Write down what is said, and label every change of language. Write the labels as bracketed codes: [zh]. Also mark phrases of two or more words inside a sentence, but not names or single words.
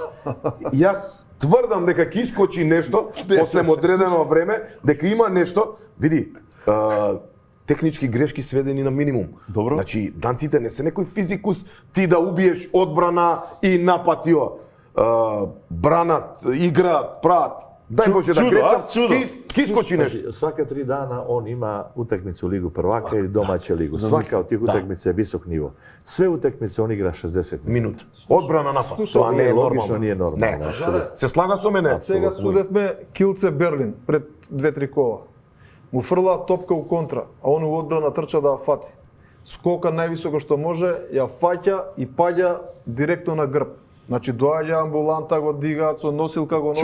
[mk] Јас тврдам дека ќе искочи нешто после одредено време, дека има нешто, види, технички грешки сведени на минимум. Добро. Значи, данците не се некој физикус, ти да убиеш одбрана и напад јо. Бранат, играат, прават. Дај Боже да грешам, ќе искочи нешто. [sr] Svaka 3 dana on ima utakmicu Ligu prvaka ili domaće ligu. Svaka od tih utakmica je visok nivo. Sve utakmice on igra 60 [mk] минути. Одбрана напад. Тоа не е [sr] Logično [mk] нормално. [sr] nije normalno. [mk] Не. Се слага со мене. Сега судевме Килце Берлин пред 2-3 кола. Му фрла топка у контра, а он у одбрана трча да ја фати. Скока највисоко што може, ја фаќа и паѓа директно на грб. Значи доаѓа амбуланта, го дигаат со носилка, го носат.